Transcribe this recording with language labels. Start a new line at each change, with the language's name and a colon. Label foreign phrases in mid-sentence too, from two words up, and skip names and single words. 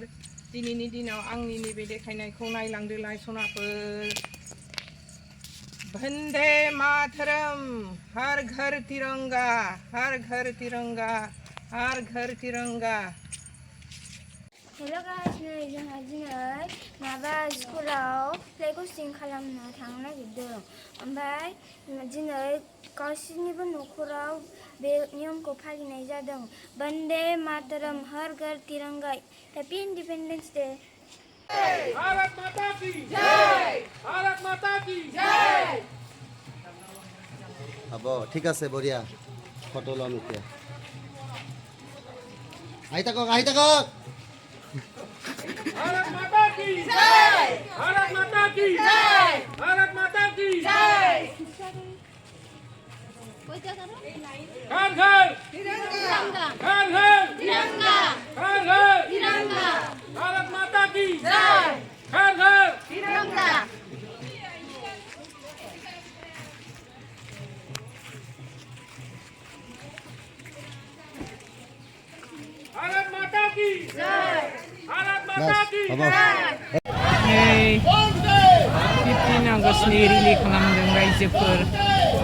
Bodo: दिनैनि दिनाव आंनि नैबे देखायनायखौ नायलांदोलाय सनाफोर।
Hindi: वन्दे मातरम, हर घर तिरंगा, हर घर तिरंगा, हर घर तिरंगा।
English: hello guys,
Bodo: नै जोंहा दिनै माबा स्कुलाव फ्लेग हस्टिं खालामनो थांनो नागिरदों। ओमफ्राय दिनै गासिनिबो न'खराव बे नियमखौ फालिनाय जादों।
Hindi: वन्दे मातरम, हर घर तिरंगा,
English: happy independence day.
Hindi: भारत माता की जय, भारत माता की जय।
Assamese: হ'ব, ঠিক আছে, বঢ়িয়া। ফটো ল'ম এতিয়া। আহি থাকক।
Hindi: भारत माता की जय, भारत माता की जय, भारत माता की जय। घर घर तिरंगा, घर घर तिरंगा, घर घर तिरंगा, भारत माता की जय, घर घर तिरंगा। भारत माता की जय, भारत माता की जय।
Bodo: नै 15 आगस्टनि रिलि खालामदों रायजोफोर।